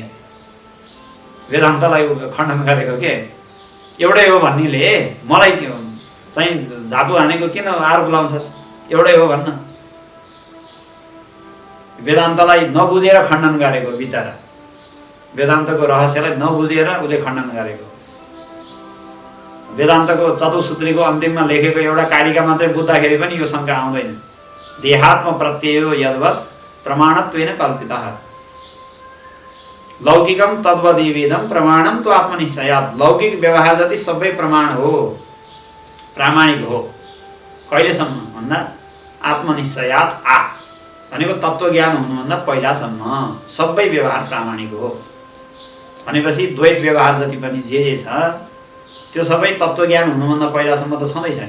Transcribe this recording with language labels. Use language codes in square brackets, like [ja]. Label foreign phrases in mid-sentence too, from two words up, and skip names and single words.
[ne] वेदान्तलाई खण्डन गरेको के, एउटै हो भन्नेले मलाई चाहिँ झापु हानेको किन आरोप लाउँछस्, एउटै हो भन्न। वेदान्तलाई नबुझेर खण्डन गरेको बिचारा, वेदान्तको रहस्यलाई नबुझेर उसले खण्डन गरेको। वेदान्तको चतुसूत्रीको अन्तिममा लेखेको एउटा कारिका मात्रै बुझ्दाखेरि पनि यो शङ्का आउँदैन। [sa] देहात्म प्रत्ययो यद्वत् प्रमाणत्वेन कल्पितः लौकिकम तद्वदेवेदम प्रमाणम तो आत्मनिश्चयात्। [ne] लौकिक व्यवहार जति सबै प्रमाण हो, प्रामाणिक हो। कहिलेसम्म भन्दा आत्मनिश्चयात् भनेको तत्त्वज्ञान हुनुभन्दा पहिलासम्म सबै व्यवहार प्रामाणिक हो। भनेपछि द्वैत व्यवहार जति पनि जे छ त्यो सबै तत्त्वज्ञान हुनुभन्दा पहिलासम्म त छँदै छैन।